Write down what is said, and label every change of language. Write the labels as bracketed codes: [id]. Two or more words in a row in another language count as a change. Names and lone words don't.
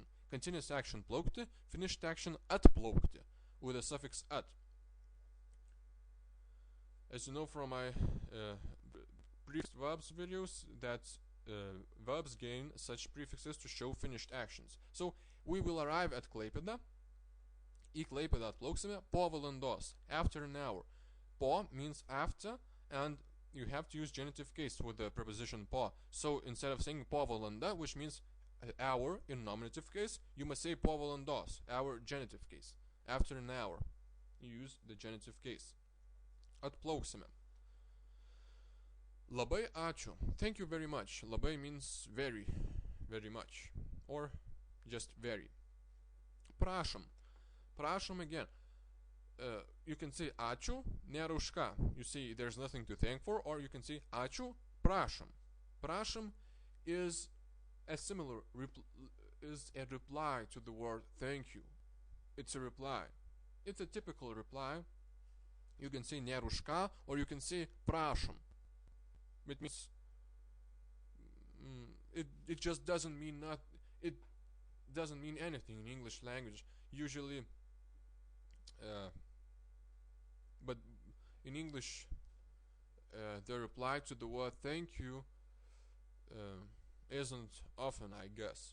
[en] Continuous action plaukti, finished action atplaukti, with the suffix at. As you know from my previous verbs videos, that verbs gain such prefixes to show finished actions. So we will arrive at Klaipėdą. [lt] Į Klaipėdą atplauksime po valandos, [en] after an hour. Po means after, and you have to use genitive case with the preposition po. So instead of saying [lt] po valanda, [en] which means hour in nominative case, you must say [lt] po valandos, [en] hour genitive case. After an hour, you use the genitive case. [lt] Atplauksime. Labai ačiū. [en] Thank you very much. Labai means very, very much, or just very. Prašom. Prašom again. You can say [lt] ačiū, nėra už ką. [en] You see there's nothing to thank for, or you can say [lt] ačiū, prašom. [en] Prašom is a similar is a reply to the word thank you. It's a reply. It's a typical reply. You can say [lt] nėra už ką, [en] or you can say prašom. It means it just doesn't mean it doesn't mean anything in English language usually. But in English, the reply to the word thank you isn't often, I guess.